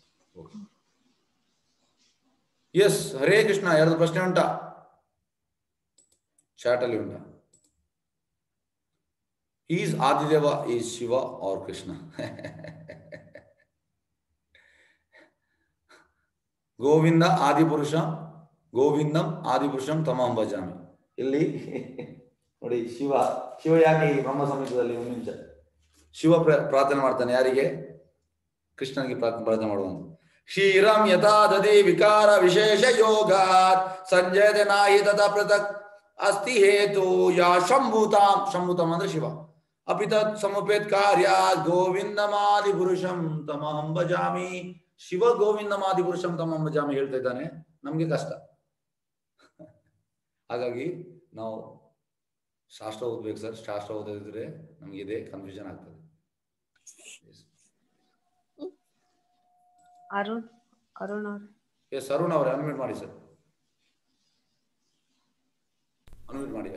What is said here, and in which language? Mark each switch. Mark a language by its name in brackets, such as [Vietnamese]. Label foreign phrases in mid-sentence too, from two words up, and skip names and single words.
[Kannada] ಎಸ್, ಹರೇ ಕೃಷ್ಣ. 2 ಪ್ರಶ್ನೆ ಉಂಟಾ? ಚಾಟ್ ಅಲ್ಲಿ ಉಂಟಾ? [English] is Adideva is Shiva or Krishna? [Sanskrit] ಗೋವಿಂದ ಆದಿಪುರುಷ, ಗೋವಿಂದಂ ಆದಿಪುರುಷಂ ತಮಹಂ ಭಜಾಮಿ. [Kannada] ಇಲ್ಲಿ ನೋಡಿ, ಶಿವ ಯಾಕೆ ಈ ಬ್ರಹ್ಮ ಸಂಹಿತದಲ್ಲಿ ಮುಂಚ ಶಿವ ಪ್ರಾರ್ಥನೆ ಮಾಡ್ತಾನೆ? ಯಾರಿಗೆ? ಕೃಷ್ಣನಿಗೆ ಪ್ರಾರ್ಥನೆ ಮಾಡುವಂತ. [Sanskrit] ಕ್ಷೀರಂ ಯಥಾ ದಧಿ ವಿಕಾರ ವಿಶೇಷ ಯೋಗಾತ್ ಸಂಜಯತೆ ನಾಹಿ ತಥಾ ಪೃಥಕ್ ಅಸ್ತಿ ಹೇತು ಯಾ ಶಂಭೂತಾಂ. ಶಂಭೂತಾಂ [Kannada] ಅಂದ್ರೆ ಶಿವ. [Sanskrit] ಅಪಿ ತತ್ ಸಮುಪೇತ್ ಕಾರ್ಯಾತ್ ಗೋವಿಂದಮಾದಿ ಪುರುಷಂ ತಮಹಂ ಭಜಾಮಿ. [Kannada] ಶಿವ [Sanskrit] ಗೋವಿಂದಮಾದಿ ಪುರುಷಂ ತಮಹಂ ಭಜಾಮಿ [Kannada] ಹೇಳ್ತಾ ಇದ್ದಾನೆ. ನಮ್ಗೆ ಕಷ್ಟ, ಹಾಗಾಗಿ ನಾವು ಶಾಸ್ತ್ರ ಓದ್ಬೇಕು ಸರ್. ಶಾಸ್ತ್ರ ಓದಿದ್ರೆ ನಮ್ಗೆ ಇದೇ ಕನ್ಫ್ಯೂಷನ್ ಆಗ್ತದೆ. ಅರುಣ್ ಅವ್ರೆ. ಎಸ್, ಅರುಣ್ ಅವರೇ ಅನ್ಮ್ಯೂಟ್ ಮಾಡಿ ಸರ್, ಅನ್ಮ್ಯೂಟ್ ಮಾಡಿ.